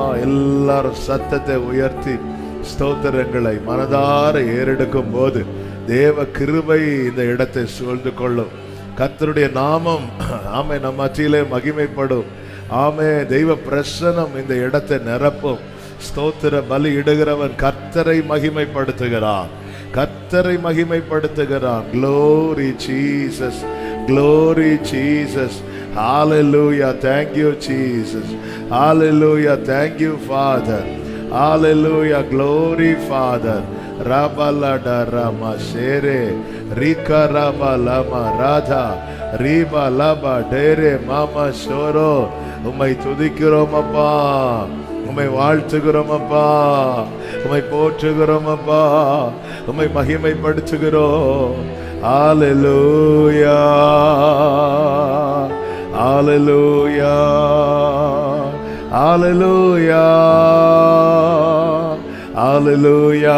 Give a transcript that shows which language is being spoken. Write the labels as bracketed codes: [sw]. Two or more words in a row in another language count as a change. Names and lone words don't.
[ta] எல்லாரும் சத்தத்தை உயர்த்தி ஸ்தோத்திரங்களை மனதார ஏறெடுக்கும் போது தேவ கிருபை இந்த இடத்தை சூழ்ந்து கொள்ளும். கர்த்தருடைய நாமம் ஆமே நம் மத்தியிலே மகிமைப்படும். ஆமே தெய்வ பிரசன்னம் இந்த இடத்தை நிரப்பும். ஸ்தோத்திர பலி இடுகிறவன் கர்த்தரை மகிமைப்படுத்துகிறான், கர்த்தரை மகிமைப்படுத்துகிறான். [en] Glory Jesus, glory Jesus. Hallelujah, thank you Jesus. Hallelujah, thank you Father. Hallelujah, glory Father. Rabalada Rama Shere Rika Rama Lama Radha Riba Lama Dere Mama Shoro. [ta] உம்மை துதிக்கிறோம் அப்பா, உம்மை வாழ்த்துகிறோம் அப்பா, உம்மை போற்றுகிறோம் அப்பா, உம்மை மகிமைப்படுத்துகிறோம். [en] ஹalleluya ஹalleluya ஹalleluya ஹalleluya.